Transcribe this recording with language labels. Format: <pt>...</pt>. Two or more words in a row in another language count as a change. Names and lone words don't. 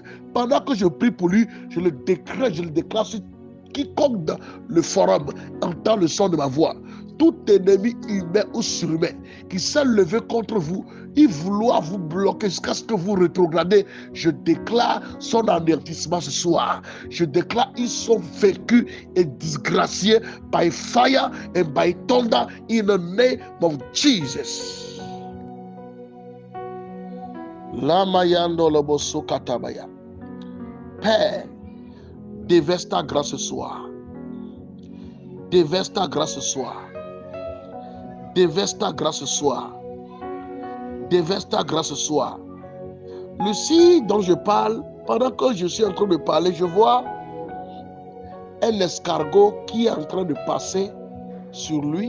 <fr>Pendant que je prie pour lui, je le déclare sur quiconque dans le forum entend le son de ma voix. Tout ennemi humain ou surhumain qui s'est levé contre vous, il vouloir vous bloquer jusqu'à ce que vous rétrogradez, je déclare son anéantissement ce soir. Je déclare ils sont vécus et disgraciés</fr> <en>by fire and by thunder in the name of Jesus. Lamayando loboso katabaya.</en> <fr>Père, déverse ta grâce ce soir. Déverse ta grâce ce soir. Déverse ta grâce ce soir. Déverse ta grâce ce soir. Lucie dont je parle, pendant que je suis en train de parler, je vois un escargot qui est en train de passer sur lui.</fr>